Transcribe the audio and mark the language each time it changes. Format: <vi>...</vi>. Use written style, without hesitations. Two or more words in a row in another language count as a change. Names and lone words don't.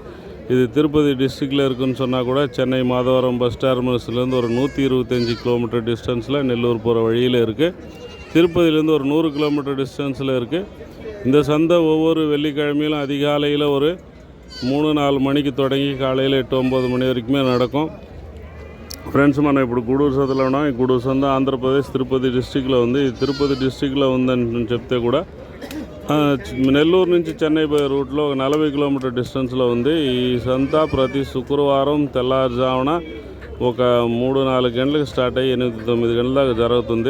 <ta>இது திருப்பதி டிஸ்ட்ரிக்டில் இருக்குதுன்னு சொன்னால் கூட சென்னை மாதவரம்</ta> <en>bus terminus</en> <ta>ஒரு 125</ta> <en>kilometer distance</en> <ta>நெல்லூர் போகிற வழியில் இருக்குது. திருப்பதியிலேருந்து ஒரு 100</ta> <en>kilometer distance</en> <ta>இருக்குது. இந்த சந்தை ஒவ்வொரு வெள்ளிக்கிழமையிலும் அதிகாலையில் ஒரு 3-4 மணிக்கு தொடங்கி காலையில் 8-9 மணி வரைக்குமே நடக்கும்.</ta> <te>ఫ్రెండ్స్ మనం ఇప్పుడు గూడూరు సంతలో ఉన్నాం. ఈ గూడూరు సంత ఆంధ్రప్రదేశ్ తిరుపతి డిస్ట్రిక్ట్లో ఉంది. ఈ తిరుపతి డిస్ట్రిక్ట్లో ఉందని చెప్తే కూడా నెల్లూరు నుంచి చెన్నై పోయే రూట్లో ఒక 40</te> <en>kilometer distance</en> <te>ఉంది. ఈ సంత ప్రతి శుక్రవారం తెల్లారుజామున ఒక 3-4 గంటలకు స్టార్ట్ అయ్యి 8-9 గంటల దాకా జరుగుతుంది.</te>